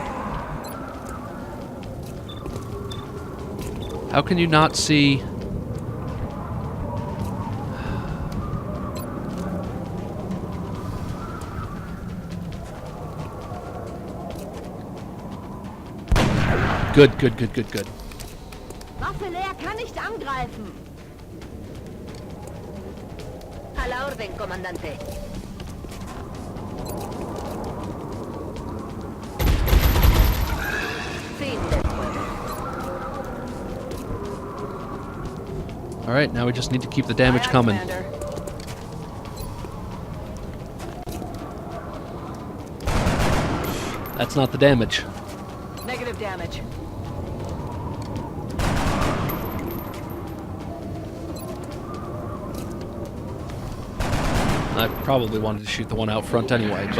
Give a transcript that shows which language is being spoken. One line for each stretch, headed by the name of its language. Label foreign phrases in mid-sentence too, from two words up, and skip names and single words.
English: How can you not see... Good.
German: Waffe leer, kann nicht angreifen.
Spanish: A la orden, comandante. Fin del juego.
English: Alright, now we just need to keep the damage coming. Commander. That's not the damage. Negative damage. I probably wanted to shoot the one out front anyway, but...